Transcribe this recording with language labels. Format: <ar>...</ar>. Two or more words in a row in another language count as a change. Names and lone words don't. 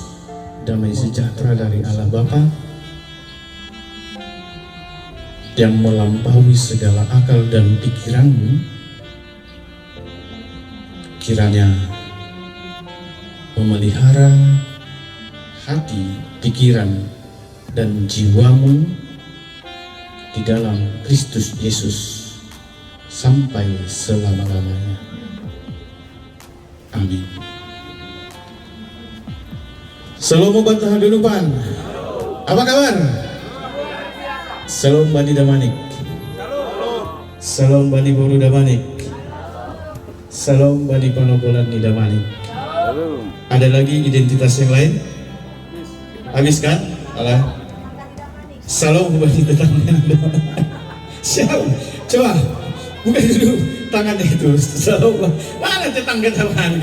<id>Damai sejahtera dari Allah Bapa yang melampaui segala akal dan pikiranmu, kiranya memelihara hati, pikiran, dan jiwamu di dalam Kristus Yesus sampai selama-lamanya. Amin. Salam obat hadapan. Apa kabar? Salam Bani Damanik. Salam Bani Boru Damanik. Salam Bani Panogolan di Damanik. Ada lagi identitas yang lain? Habis kan? Alah. Salam Bani tetangga. Siapa? Coba buka dulu tangannya itu. Salam. Mana tetangga Damanik?</id>